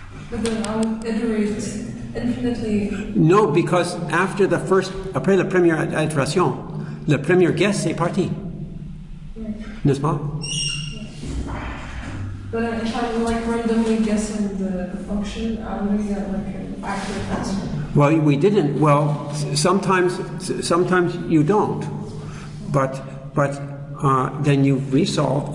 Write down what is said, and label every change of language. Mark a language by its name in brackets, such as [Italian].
[English] But then I would iterate infinitely. No, because [French] après la première itération, le premier guess est parti. [English] Right. [French] N'est-ce pas? [English] But if I'm like randomly guessing the function, I'm going to get like an accurate answer. Well, we didn't. Well, sometimes you don't, but then you resolve.